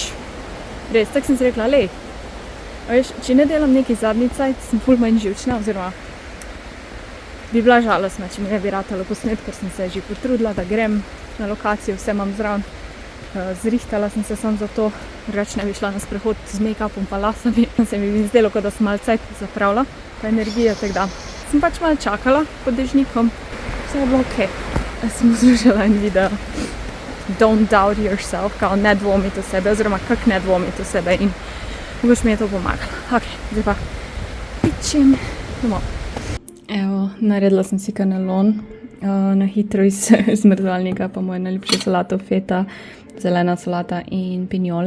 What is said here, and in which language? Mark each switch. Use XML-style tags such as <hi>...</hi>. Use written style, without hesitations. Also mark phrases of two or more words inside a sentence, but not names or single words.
<sl>Res, tako sem si rekla, lej, veš, če ne delam nekaj zadnji cajt, sem ful manj živčna, oziroma bi bila žalostna, če mi ne bi ratalo posnet, ker sem se že potrudila, da grem na lokacijo, vse imam zraven. Zrihtala sem se samo zato, drugače ne bi šla na sprehod z make-upom pa lasami. Se mi bi zdelo, kot da sem malo cajt zapravila, ta energija, tako da sem pač malo čakala pod dežnikom, vse je bilo okej. Sem poslušala en video,</sl> <en>don't doubt yourself,</en> <sl>kao ne dvomiti v sebe, oziroma kak ne dvomiti v sebe in mogoče mi je to pomagalo. Ok, zdaj pa pičim domov. Evo, naredila sem si kanelon, na hitro iz zmrzovalnika, pa moja najljubša solato feta, zelena solata in pinjole.</sl>